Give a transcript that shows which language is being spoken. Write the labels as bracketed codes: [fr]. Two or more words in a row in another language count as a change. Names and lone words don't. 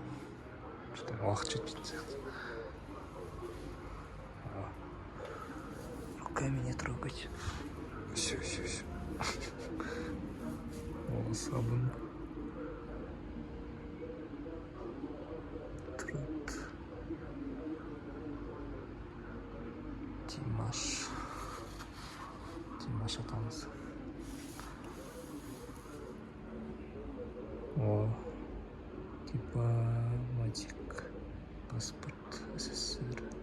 [kk] Уақыт жетпейтін сияқты. [ru] Руками не трогать. Все. О, [kk] сабын. [ru] Труд. [kk] Димаш атамыз. О, дипломатик паспорт СССР.